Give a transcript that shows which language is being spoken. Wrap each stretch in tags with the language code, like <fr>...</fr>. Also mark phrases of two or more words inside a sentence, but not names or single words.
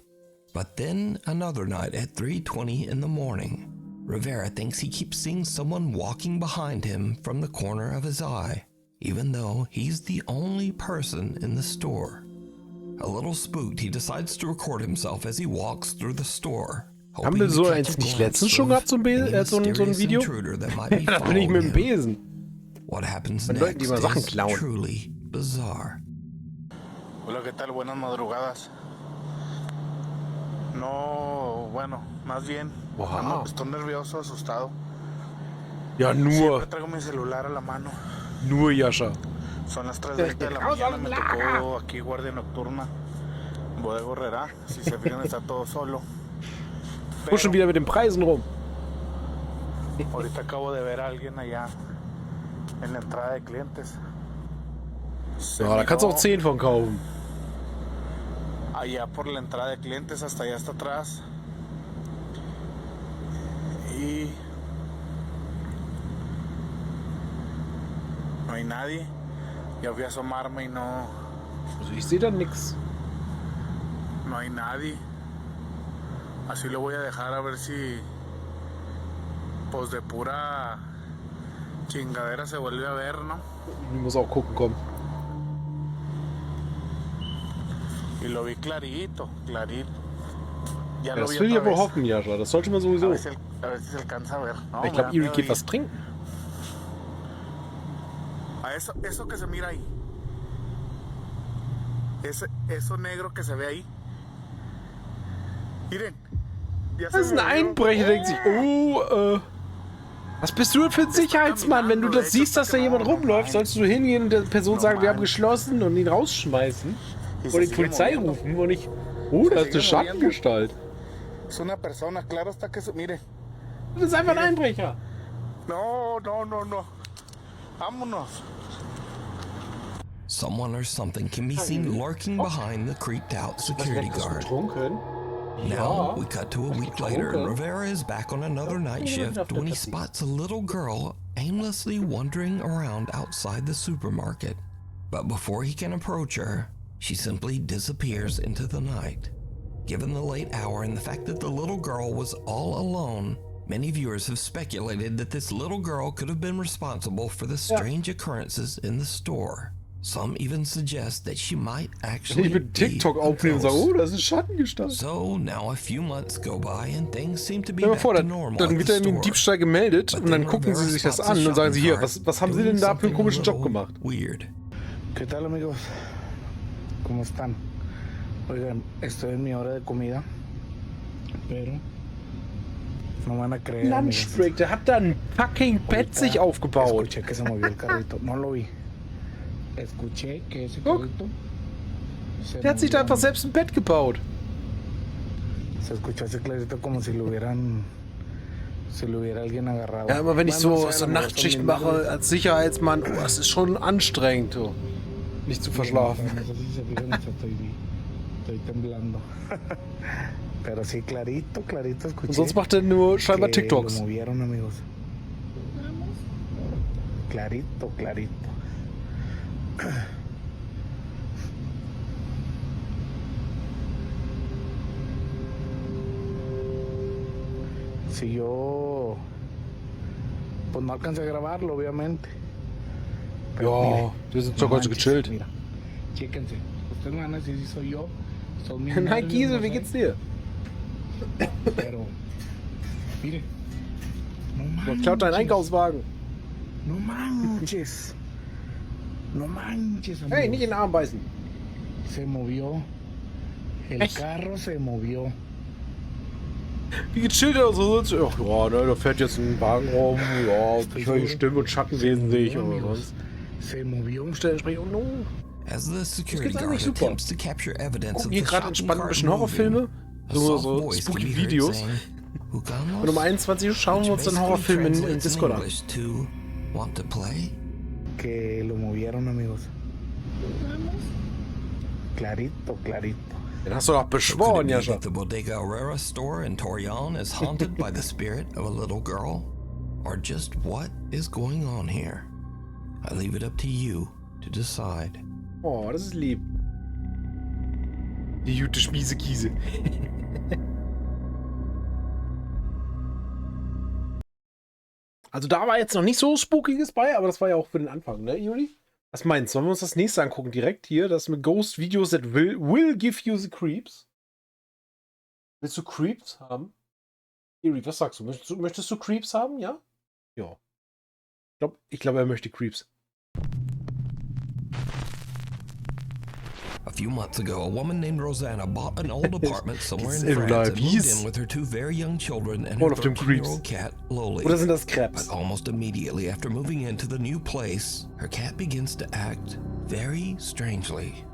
<en>But then another night at 3:20 in the morning, Rivera thinks he keeps seeing someone walking behind him from the corner of his eye, even though he's the only person in the store. A little spooked, he decides to record himself as he walks through the store.</en> <de>Haben wir so eins nicht letztens schon gehabt, so ein Video? Da bin ich mit dem Besen.</de> <en>What happens next is truly bizarre.</en> <es>Hola, ¿qué tal? Buenas madrugadas. No, bueno, más bien, estoy nervioso, asustado.</es> <de>Ja, nur.</de> <es>Siempre traigo mi celular a la mano.</es> <de>Nur, Jascha.</de> <es>Son las 3:20 de la mañana, me tocó aquí guardia nocturna. Bodega Herrera, si se fijan está todo solo.</es> <de>Schon wieder mit den Preisen rum.</de> <es>Ahorita acabo de ver a alguien allá en la entrada de clientes.</es> <de>Ja, da kannst du auch 10 von kaufen.</de> <es>Allá por la entrada de clientes, hasta allá hasta atrás. Y no hay nadie. Ya fui a asomarme y no.</es> <de>Also ich sehe da nix.</de> <es>No hay nadie. Así lo voy a dejar a ver si, pues de pura chingadera se vuelve a ver, ¿no?</es> <de>Ich muss auch gucken, komm.</de> <es>Y lo vi clarito, clarito. Ya lo</es> <de>Das</de> <es>vi</es> <de>will ich</de> <es>otra</es> <de>aber</de> <es>vez.</es> <de>hoffen, Jascha. Das sollte man sowieso.</de> <es>A ver si se alcanza a ver. No,</es> <de>Ich glaube, Iri geht was trinken.</de> <es>A eso que se mira ahí. Eso negro que se ve ahí. Miren.</es> <de>Das ist ein Einbrecher, denkt sich, was bist du denn für ein Sicherheitsmann? Wenn du das siehst, dass da jemand rumläuft, sollst du hingehen und der Person sagen, wir haben geschlossen und ihn rausschmeißen. Oder die Polizei rufen und nicht, da ist eine Schattengestalt.</de> <es>Es una persona, claro está que mire.</es> <de>Das ist einfach ein Einbrecher.</de> <es>No. Vámonos.</es> <en>Someone or something can be seen lurking behind the creeped out security guard. Now, we cut to a week later, and Rivera is back on another night shift when he spots a little girl aimlessly wandering around outside the supermarket. But before he can approach her, she simply disappears into the night. Given the late hour and the fact that the little girl was all alone, many viewers have speculated that this little girl could have been responsible for the strange occurrences in the store. Some even suggest that she might actually</en> <de>Ich mit TikTok aufnehmen und sagen, oh, das ist Schattengestalt.</de> <en>So now a few months go by and things seem to be</en> <de>Stell dir mal</de> <en>back</en> <de>vor,</de> <en>to normal.</en> <de>dann wird er in den Diebstahl gemeldet und dann gucken sie sich das an und sagen sie, hier, was haben sie denn da für einen komischen Job gemacht?</de> <en>Weird.</en> <es>¿Qué tal, amigos? ¿Cómo están? Oigan, estoy en mi hora de comida, pero no van a creer.</es> <de>Lunchbreak, der hat da ein fucking Bett sich aufgebaut.</de> <es>Escuché que se movió el carrito, no lo vi. Escuché que ese carrito se</es> <de>Der hat sich da einfach selbst ein Bett gebaut.</de> <es>Se escuchó ese clarito como si lo hubiera alguien agarrado.</es> <de>Ja, immer wenn ich so Nachtschicht mache als Sicherheitsmann, oh, das ist schon anstrengend, so. Nicht zu verschlafen.</de> <es>Estoy temblando. Pero sí, clarito escuché.</es> <de>Und sonst macht er nur scheinbar TikToks.</de> <es>Lo movieron, amigos. Clarito. Si yo pues no alcancé a grabarlo, obviamente.</es> <de>Ja, wir sind doch ganz gechillt.</de> <es>Mira, chéquense. Ustedes me van a decir si soy yo. Son mis</es> <de>Nein, Giese, wie geht's dir?</de> <es>Pero, mire. No</es> <de>Man klaut deinen Einkaufswagen.</de> <es>No manches. Amigos.</es> <de>Hey, nicht in den Arm beißen.</de> <es>Se movió. El carro se movió.</es> <de>Wie gechillt er so sitzt. Ach ja, ne, da fährt jetzt ein Wagen rum. Ja, ich höre die Stimme und Schattenwesen sehe ich oder was.</de> <es>Se movió.</es> <de>Umstellen sprechen.</de> <en>Oh no. As the security guard attempts to capture evidence of</en> <de>Hier</de> <en>the</en> <de>gerade</de> <en>shopping</en> <de>entspannt ein</de> <en>cart</en> <de>bisschen Horrorfilme. So spooky Videos. Und um 21 Uhr schauen wir uns dann Horrorfilme in Discord an.</de> <en>Want to play?</en> <es>Que lo movieron, amigos. Clarito.</es> <de>Den hast du doch beschworen, Jascha.</de> <en>The Bodega Herrera store in Torreon is haunted by the spirit of a little girl? Or just what is going on here? I leave it up to you to decide.</en> <de>Oh, das ist lieb. Die gute Schmiesekiese. Also da war jetzt noch nicht so Spookiges bei, aber das war ja auch für den Anfang, ne, Juli? Was meinst du? Sollen wir uns das nächste angucken direkt hier? Das mit</de> <en>Ghost Videos that will give you the creeps.</en> <de>Willst du Creeps haben? Juli, was sagst du? Möchtest du Creeps haben, ja? Ja. Ich glaube, er möchte Creeps.</de> <en>A few months ago, a woman named Rosanna bought an old apartment somewhere in France and moved in with her 2 very young children and her 13-year-old cat, Loli.</en> <de>Oder sind das Krebs?</de> <en>But almost immediately after moving into the new place, her cat begins to act very strangely.</en>